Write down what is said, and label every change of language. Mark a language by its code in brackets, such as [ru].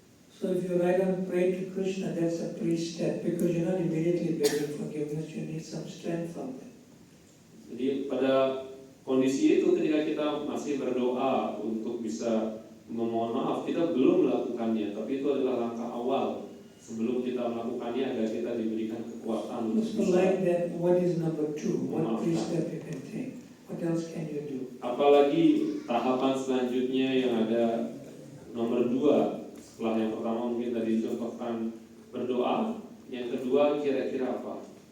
[en] So if you write down pray to Krishna, that's a pre-step, because you're not immediately begging forgiveness, you need some strength from that. [id] Jadi pada kondisi itu ketika kita masih berdoa untuk bisa memohon maaf, kita belum melakukannya, tapi itu adalah langkah awal sebelum kita melakukannya agar kita diberikan kekuatan untuk [en] So like that, what is number 2? What pre-step you can take? What else can you do? [id] Apalagi tahapan selanjutnya yang ada nomor 2 setelah yang pertama mungkin tadi dicontohkan berdoa, yang kedua kira-kira apa?